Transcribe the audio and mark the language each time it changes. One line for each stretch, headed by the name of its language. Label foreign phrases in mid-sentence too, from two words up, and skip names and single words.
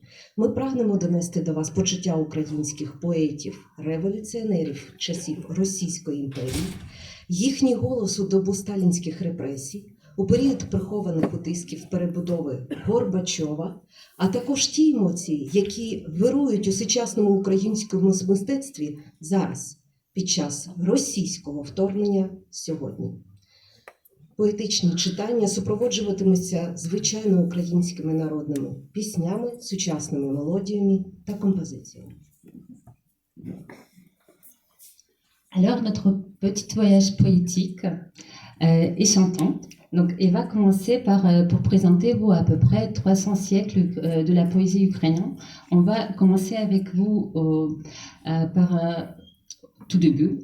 Ukrainian: Ми прагнемо донести до вас почуття українських поетів, революціонерів часів Російської імперії, їхній голос у добу сталінських репресій, у період прихованих утисків перебудови Горбачова, а також ті емоції, які вирують у сучасному українському мистецтві зараз, під час російського вторгнення сьогодні. Поетичні читання супроводжуватимуться звичайно українськими народними піснями, сучасними мелодіями та композиціями.
French: Alors, notre petit voyage poétique et chantant. Donc, il va commencer pour présenter vous à peu près 300 siècles de la poésie ukrainienne. On va commencer avec vous par tout début.